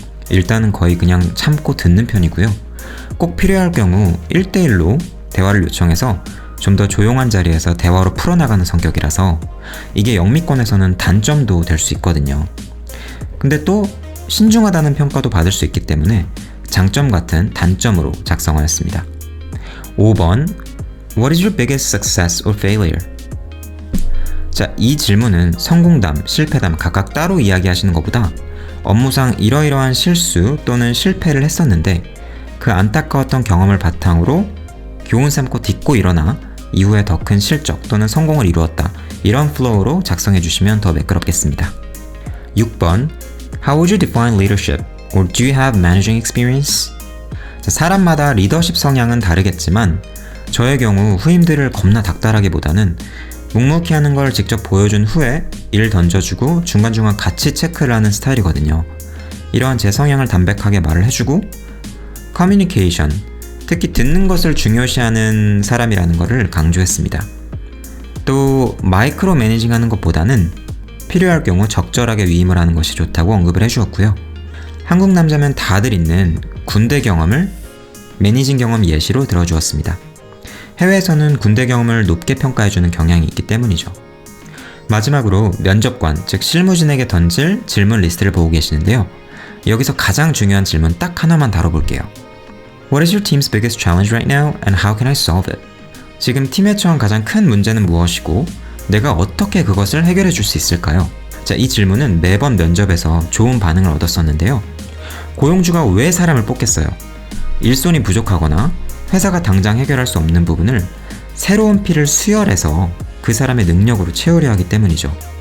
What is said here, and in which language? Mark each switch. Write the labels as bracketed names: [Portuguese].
[Korean] 일단은 거의 그냥 참고 듣는 편이고요. 꼭 필요할 경우 1대1로 대화를 요청해서 좀 더 조용한 자리에서 대화로 풀어나가는 성격이라서 이게 영미권에서는 단점도 될 수 있거든요. 근데 또 신중하다는 평가도 받을 수 있기 때문에 장점 같은 단점으로 작성하였습니다. [English] 5번 What is your biggest success or failure? [Korean] 자, 이 질문은 성공담, 실패담 각각 따로 이야기하시는 것보다 업무상 이러이러한 실수 또는 실패를 했었는데 그 안타까웠던 경험을 바탕으로 교훈 삼고 딛고 일어나 이후에 더 큰 실적 또는 성공을 이루었다. 이런 플로우로 작성해 주시면 더 매끄럽겠습니다. [English] 6번 How would you define leadership? Or do you have managing experience? [Korean] 자, 사람마다 리더십 성향은 다르겠지만 저의 경우 후임들을 겁나 닥달하기보다는 묵묵히 하는 걸 직접 보여준 후에 일 던져주고 중간중간 같이 체크를 하는 스타일이거든요. 이러한 제 성향을 담백하게 말을 해주고 커뮤니케이션, 특히 듣는 것을 중요시하는 사람이라는 것을 강조했습니다. 또 마이크로 매니징하는 것보다는 필요할 경우 적절하게 위임을 하는 것이 좋다고 언급을 해주었고요. 한국 남자면 다들 있는 군대 경험을 매니징 경험 예시로 들어주었습니다. 해외에서는 군대 경험을 높게 평가해주는 경향이 있기 때문이죠. 마지막으로 면접관, 즉 실무진에게 던질 질문 리스트를 보고 계시는데요. 여기서 가장 중요한 질문 딱 하나만 다뤄볼게요. [English] What is your team's biggest challenge right now and how can I solve it? [Korean] 지금 팀에 처한 가장 큰 문제는 무엇이고 내가 어떻게 그것을 해결해 줄 수 있을까요? 자, 이 질문은 매번 면접에서 좋은 반응을 얻었었는데요. 고용주가 왜 사람을 뽑겠어요? 일손이 부족하거나 회사가 당장 해결할 수 없는 부분을 새로운 피를 수혈해서 그 사람의 능력으로 채우려 하기 때문이죠.